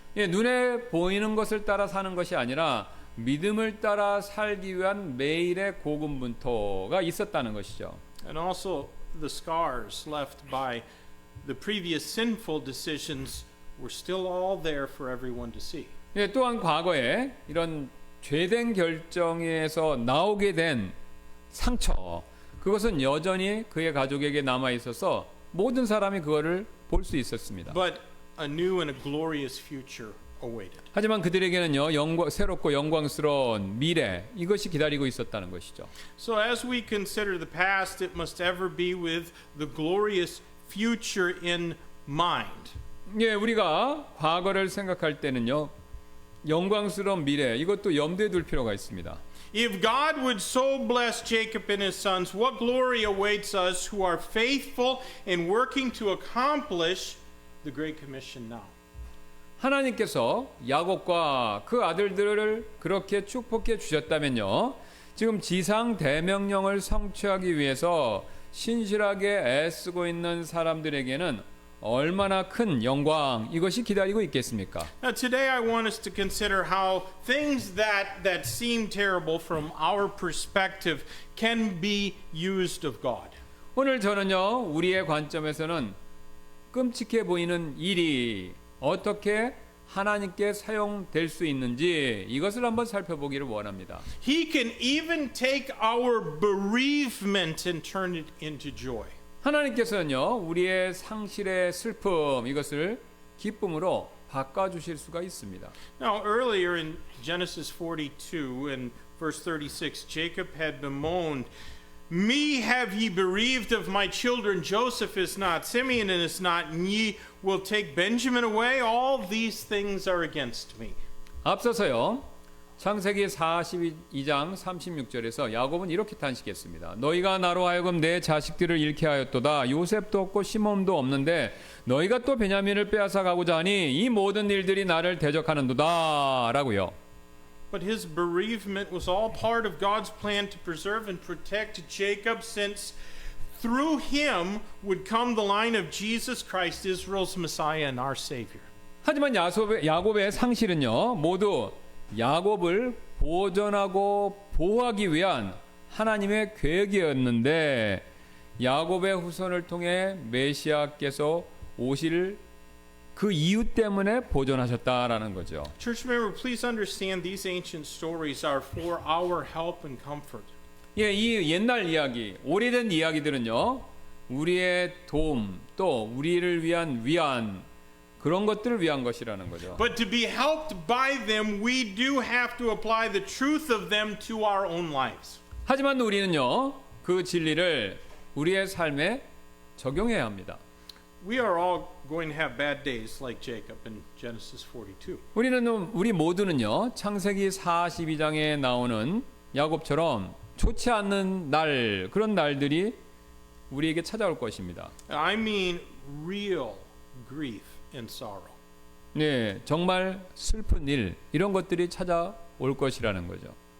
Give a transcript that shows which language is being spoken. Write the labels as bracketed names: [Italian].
[Korean] 눈에 보이는 것을 따라 사는 것이 아니라 믿음을 따라 살기 위한 매일의 고군분투가 있었다는 것이죠. [English] And also the scars left by the previous sinful decisions were still all there for everyone to see. [Korean] 또한 과거에 이런 죄된 결정에서 나오게 된 상처 그것은 여전히 그의 가족에게 남아 있어서 모든 사람이 그거를 볼 수 있었습니다. [English] But a new and a glorious future awaited. [Korean] 하지만 그들에게는요 새롭고 영광스러운 미래 이것이 기다리고 있었다는 것이죠. [English] So as we consider the past, it must ever be with the glorious future in mind. [Korean] 우리가 과거를 생각할 때는요 영광스러운 미래 이것도 염두에 둘 필요가 있습니다. [English] If God would so bless Jacob and his sons, what glory awaits us who are faithful in working to accomplish the Great Commission now. [Korean] 하나님께서 야곱과 그 아들들을 그렇게 축복해 주셨다면요. 지금 지상 대명령을 성취하기 위해서 신실하게 애쓰고 있는 사람들에게는 얼마나 큰 영광 이것이 기다리고 있겠습니까? [English] Now today I want us to consider how things that seem terrible from our perspective can be used of God. [Korean] 오늘 저는요. 우리의 관점에서는 끔찍해 보이는 일이 어떻게 하나님께 사용될 수 있는지 이것을 한번 살펴보기를 원합니다. [English] He can even take our bereavement and turn it into joy. [Korean] 하나님께서는요. 우리의 상실의 슬픔 이것을 기쁨으로 바꿔주실 수가 있습니다. [English] Now earlier in Genesis 42 and verse 36, Jacob had bemoaned, "Me have ye bereaved of my children, Joseph is not, Simeon is not, and ye will take Benjamin away? All these things are against me." [Korean] 앞서서요. 창세기 42장 36절에서 야곱은 이렇게 탄식했습니다. 너희가 나로 하여금 내 자식들을 잃게 하였도다. 요셉도 없고 시몬도 없는데 너희가 또 베냐민을 빼앗아 가고자 하니 이 모든 일들이 나를 대적하는도다 라고요. [English] But his bereavement was all part of God's plan to preserve and protect Jacob, since through him would come the line of Jesus Christ, Israel's Messiah and our Savior. [Korean] 하지만 야곱의 상실은요. 모두 야곱을 보존하고 보호하기 위한 하나님의 계획이었는데 야곱의 후손을 통해 메시아께서 오실 그 이유 때문에 보존하셨다라는 거죠. [English] Church member, please understand these ancient stories are for our help and comfort. [Korean] 이 옛날 이야기, 오래된 이야기들은요. 우리의 도움 또 우리를 위한 위안 그런 것들을 위한 것이라는 거죠. [English] But to be helped by them, we do have to apply the truth of them to our own lives. [Korean] 하지만 우리는요. 그 진리를 우리의 삶에 적용해야 합니다. [English] We are all going to have bad days like Jacob in Genesis 42. [Korean] 우리 모두는요. 창세기 42장에 나오는 야곱처럼 좋지 않는 날 그런 날들이 우리에게 찾아올 것입니다. [English] I mean real grief and sorrow. [Korean] 네, 정말 슬픈 일 이런 것들이 찾아올 것이라는 거죠.